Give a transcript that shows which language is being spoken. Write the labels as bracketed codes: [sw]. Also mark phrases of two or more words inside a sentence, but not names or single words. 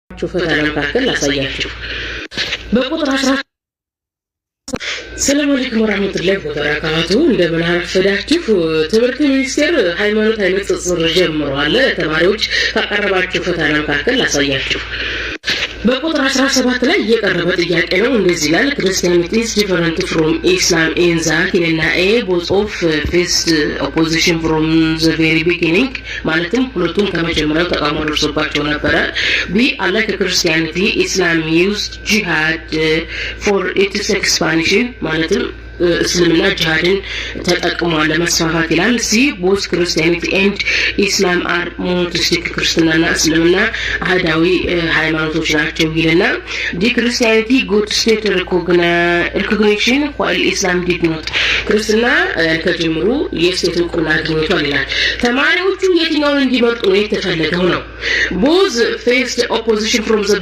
[am] ፈተና መካከል ላሳያችሁ። በቁጥር 10 [ar] السلام عليكم ورحمة الله وبركاته። [am] እንደምን አረፈዳችሁ። ትምህርት ሚኒስቴር ሃይማኖታዊ ንጽጽር ጀምሯል። ተማሪዎች ካቀረባችሁ ፈተና መካከል ላሳያችሁ። በቁጥር 17 ላይ የቀረበ ጥያቄ ነው። እንደዚህ ይላል [en] Christianity is different from Islam in that in a both of faced opposition from the very beginning [am] ማለትም ሁለቱም ከመጀመሪያው ተቃውሞ ደርሶባቸው ነበረ። [en] be unlike Christianity Islam used jihad for its expansion [am] ማለትም እስልምና ጂሃድን ተጠቅሟል ለመስፋፋት ይላል። [en] C both Christianity and Islam are monotheistic [am] ክርስትናና እስልምና አህዳዊ ሃይማኖቶች ናቸው ይልና [en] D Christianity got state recognition while Islam did not [am] ክርስትና ከጀምሩ የስቴት እውቅና አግኝቷል ይላል። ተማሪዎቹ የትኛውን እንዲመርጡ ነው የተፈለገው ነው። [en] both faced opposition from the